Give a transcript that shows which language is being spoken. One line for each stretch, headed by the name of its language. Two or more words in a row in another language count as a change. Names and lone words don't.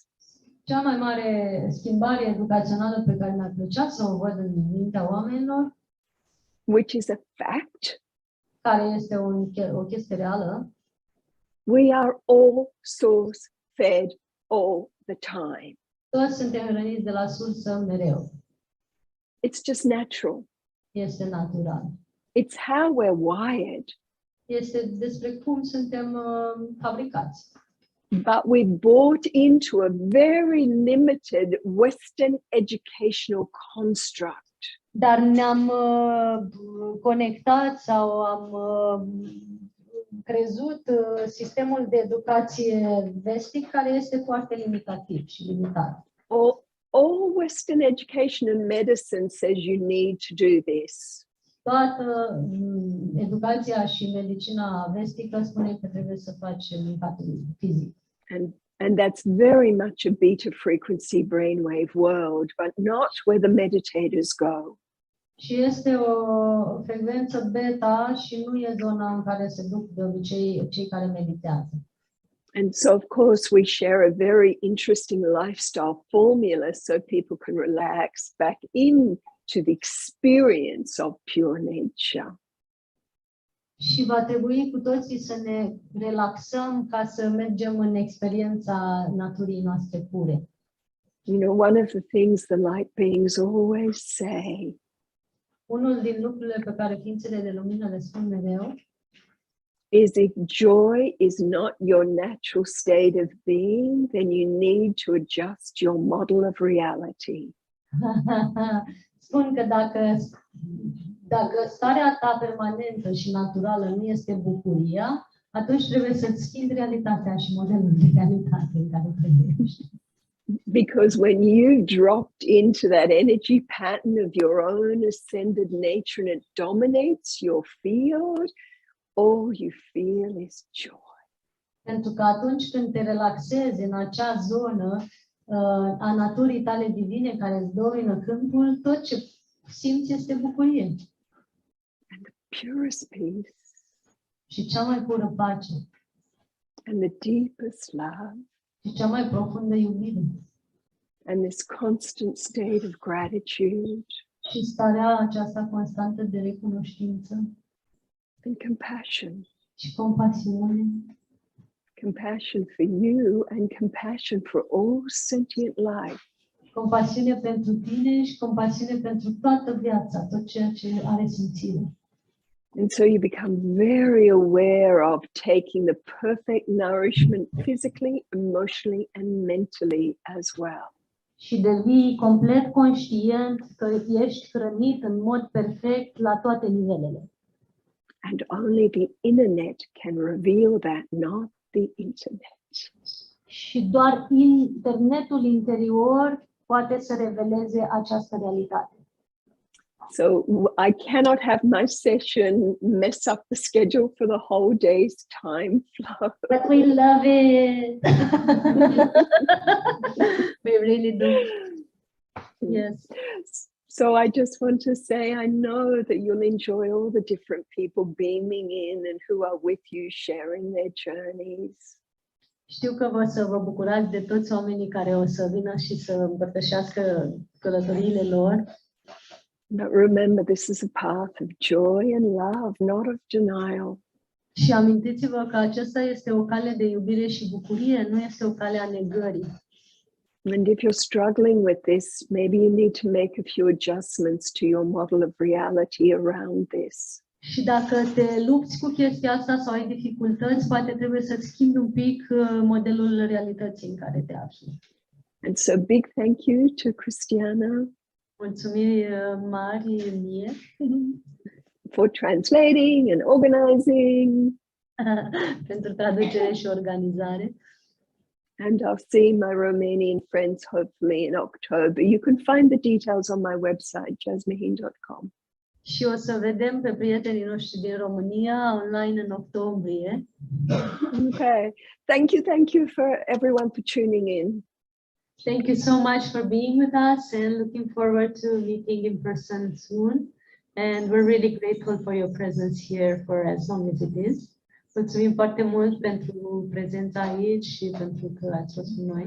Romanian: Cea mai mare schimbare educațională pe care mi-ar plăcea să o văd în mintea oamenilor,
English: which is a fact,
Romanian: care este o chestie reală,
English: we are all source fed all the time.
Romanian: toți suntem hrăniți de la sursă mereu.
English: It's just natural.
Romanian: Este natural.
English: It's how we're wired.
Romanian: Este despre cum suntem fabricați.
English: But we're bought into a very limited Western educational construct.
Romanian: Dar ne-am conectat sau am crezut sistemul de educație vestic, care este foarte limitativ și limitat.
English: All Western education and medicine says you need to do this.
Romanian: Toată educația și medicina vestică spune că trebuie să faci mâncatul fizic.
English: And that's very much a beta frequency brainwave world, but not where the meditators go.
Romanian: Și este o frecvență beta și nu e zona în care se duc de obicei cei care meditează.
English: And so, of course, we share a very interesting lifestyle formula so people can relax back into the experience of pure nature.
Romanian: Și va trebui cu toții să ne relaxăm ca să mergem în experiența naturii noastre pure.
English: You know, one of the things the light beings always say
Romanian: Unul din lucrurile pe care ființele de lumină le spun mereu
English: is if joy is not your natural state of being, then you need to adjust your model of reality.
Romanian: spun că dacă starea ta permanentă și naturală nu este bucuria, atunci trebuie să-ți schimbi realitatea și modelul de realitate în care trăiești.
English: Because when you dropped into that energy pattern of your own ascended nature and it dominates your field, all you feel is joy.
Romanian: Pentru că atunci când te relaxezi în acea zonă a naturii tale divine care îți domină câmpul, tot ce simți este bucurie.
English: And the purest peace.
Romanian: Și cea mai pură pace.
English: And the deepest love.
Romanian: Și cea mai profundă iubire.
English: And this constant state of gratitude.
Romanian: Și starea aceasta constantă de recunoștință.
English: And compassion.
Romanian: Și compasiune.
English: Compassion for you and compassion for all sentient life.
Romanian: Compasiune pentru tine și compasiune pentru toată viața, tot ceea ce are simțire.
English: And so you become very aware of taking the perfect nourishment physically, emotionally, and mentally as well.
Romanian: Și devii complet conștient că ești hrănit în mod perfect la toate nivelele.
English: And only the internet can reveal that, not the internet.
Romanian: Și doar internetul interior poate să reveleze această realitate.
English: So I cannot have my session mess up the schedule for the whole day's time flow. But we love it. We really do. Yes. So I just want to say, I know that you'll enjoy all the different people beaming in and who are with you sharing their journeys.
Romanian: Știu că să vă bucurați de toți oamenii care o să vină și să împărtășească călătoriile lor.
English: But remember, this is a path of joy and love, not of denial.
Romanian: Și amintiți-vă că aceasta este o cale de iubire și bucurie, nu este o cale a negării.
English: And if you're struggling with this, maybe you need to make a few adjustments to your model of reality around this.
Romanian: Și dacă te lupți cu chestia asta sau ai dificultăți, poate trebuie să-ți schimbi un pic modelul realității în care te afli.
English: And so big thank you to Cristiana.
Romanian: Mulțumiri mari mie
English: for translating and organizing.
Romanian: pentru traducere și organizare.
English: And I'll see my Romanian friends hopefully in October. You can find the details on my website, jasmuheen.com.
Romanian: Și o să vedem pe prietenii noștri din România online în octombrie.
English: Okay. Thank you for everyone for tuning in. Thank you so much for being with us and looking forward to meeting in person soon. And we're really grateful for your presence here for as long as it is.
Romanian: Mulțumim foarte mult pentru prezența aici și pentru că ați fost cu noi.